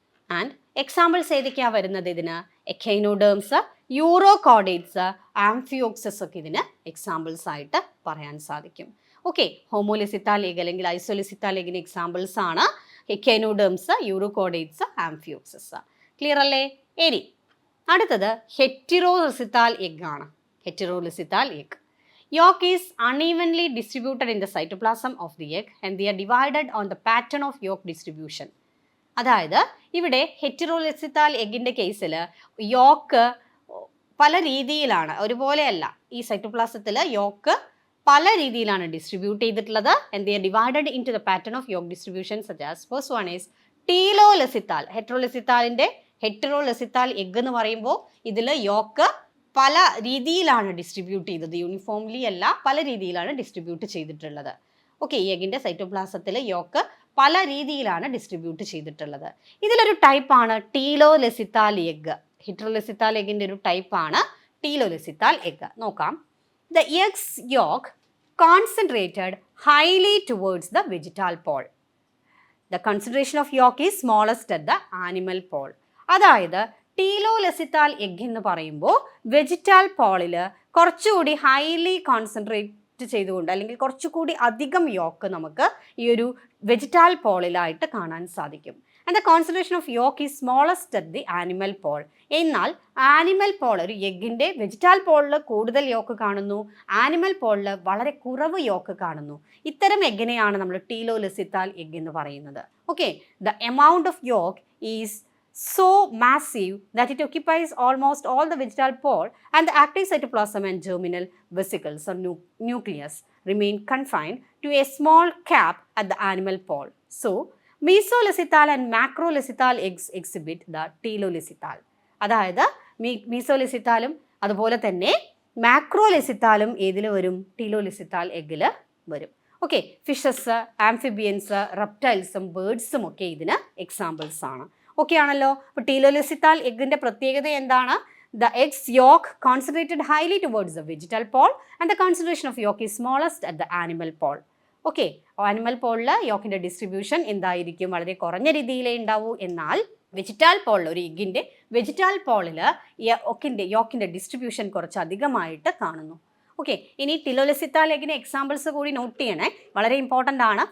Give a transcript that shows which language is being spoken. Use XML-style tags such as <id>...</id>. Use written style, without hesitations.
<ml>And examples ഏതൊക്കെയാണ് വരുന്നത് ഇതിന്? എക്കൈനോഡേംസ്, യൂറോകോഡേറ്റ്സ്, ആംഫിയോക്സസ് ഒക്കെ ഇതിന് എക്സാമ്പിൾസ് ആയിട്ട് പറയാൻ സാധിക്കും. ഓക്കെ, ഹോമോലെസിത്താൽ എഗ് അല്ലെങ്കിൽ ഐസോലെസിത്താൽ എഗിന് എക്സാമ്പിൾസ് ആണ് എക്കൈനോഡേംസ്, യൂറോകോഡേറ്റ്സ്, ആംഫിയോക്സസ്. ക്ലിയർ അല്ലേ? ഇനി അടുത്തത് ഹെറ്ററോലെസിത്താൽ എഗ് ആണ്. ഹെറ്ററോലെസിത്താൽ egg.</ml> <en>Yolk is unevenly distributed in the cytoplasm of the egg and they are divided on the pattern of yolk distribution.</en> <ml>അതായത് ഇവിടെ ഹെറ്ററോലെസിത്താൽ എഗ്ഗിൻ്റെ കേസിൽ യോക്ക് പല രീതിയിലാണ്, ഒരുപോലെയല്ല. ഈ സൈറ്റോപ്ലാസത്തിൽ യോക്ക് പല രീതിയിലാണ് ഡിസ്ട്രിബ്യൂട്ട് ചെയ്തിട്ടുള്ളത്.</ml> <en>and they are divided into the pattern of yolk distribution such as first one is</en> <ml>ടീലോലെസിത്താൽ. ഹെറ്ററോലെസിത്താൽ egg എന്ന് പറയുമ്പോൾ ഇതിൽ യോക്ക് പല രീതിയിലാണ് ഡിസ്ട്രിബ്യൂട്ട് ചെയ്തത്, യൂണിഫോംലി അല്ല, പല രീതിയിലാണ് ഡിസ്ട്രിബ്യൂട്ട് ചെയ്തിട്ടുള്ളത്. ഓക്കെ, ഈ എഗ്ഗിൻ്റെ സൈറ്റോപ്ലാസത്തിൽ യോക്ക് പല രീതിയിലാണ് ഡിസ്ട്രിബ്യൂട്ട് ചെയ്തിട്ടുള്ളത്. ഇതിലൊരു ടൈപ്പാണ് ടീലോലെസിത്താൽ എഗ്ഗ്. ഹെറ്ററോലെസിത്താൽ എഗ്ഗിൻ്റെ ഒരു ടൈപ്പാണ് ടീലോലെസിത്താൽ എഗ്ഗ്. നോക്കാം.</ml> <en>The egg's yolk concentrated highly towards the vegetal pole. The concentration of yolk is smallest at the animal pole.</en> <ml>അതായത് ടീലോലെസിത്താൽ എഗ്ഗ് എന്ന് പറയുമ്പോൾ വെജിറ്റൽ പോളിൽ കുറച്ചുകൂടി ഹൈലി കോൺസെൻട്രേറ്റ് ചെയ്തുകൊണ്ട് അല്ലെങ്കിൽ കുറച്ചുകൂടി അധികം യോക്ക് നമുക്ക് ഈ ഒരു വെജിറ്റൽ പോളിലായിട്ട് കാണാൻ സാധിക്കും.</ml> <en>And the concentration of yolk is smallest at the animal pole.</en> <ml>എന്നാൽ ആനിമൽ പോൾ, ഒരു എഗ്ഗിൻ്റെ വെജിറ്റൽ പോളിൽ കൂടുതൽ യോക്ക് കാണുന്നു, ആനിമൽ പോളിൽ വളരെ കുറവ് യോക്ക് കാണുന്നു. ഇത്തരം എഗ്ഗിനെയാണ് നമ്മൾ ടീലോലെസിത്താൽ എഗ്ഗ് എന്ന് പറയുന്നത്. Okay,</ml> <en>The amount of yolk is so massive that it occupies almost all the vegetal pole, and the active cytoplasm and germinal vesicles or nucleus remain confined to a small cap at the animal pole. So, mesolecithal and macrolecithal eggs exhibit the telolecithal.</en> <ml>അതായത് മീസോലെസിത്താലും അതുപോലെ തന്നെ മാക്രോലെസിത്താലും ഏതിൽ വരും? ടീലോലെസിത്താൽ എഗ്ഗിൽ വരും. Okay, fishes, amphibians, റെപ്റ്റൈൽസും ബേർഡ്സും ഒക്കെ ഇതിന് examples ആണ്. Okay ആണല്ലോ. അപ്പോൾ ടീലോലെസിത്താൽ എഗ്ഗിൻ്റെ പ്രത്യേകത എന്താണ്?</ml> <en>The egg's yolk concentrated highly towards the vegetal pole and the concentration of yolk is smallest at the animal pole.</en> <ml>Okay, animal പോളിൽ യോക്കിൻ്റെ distribution എന്തായിരിക്കും? വളരെ കുറഞ്ഞ രീതിയിലേ ഉണ്ടാവൂ. എന്നാൽ വെജിറ്റാൽ പോളിൽ, ഒരു എഗ്ഗിൻ്റെ വെജിറ്റാൽ പോളിൽ യോക്കിൻ്റെ ഡിസ്ട്രിബ്യൂഷൻ കുറച്ച് അധികമായിട്ട് കാണുന്നു. ഓക്കെ, ഇനി ടിലോലെസിത്താൽ എഗ്ഗിന് എക്സാമ്പിൾസ് കൂടി നോട്ട് ചെയ്യണേ, വളരെ ഇമ്പോർട്ടൻ്റ് ആണ്.</ml>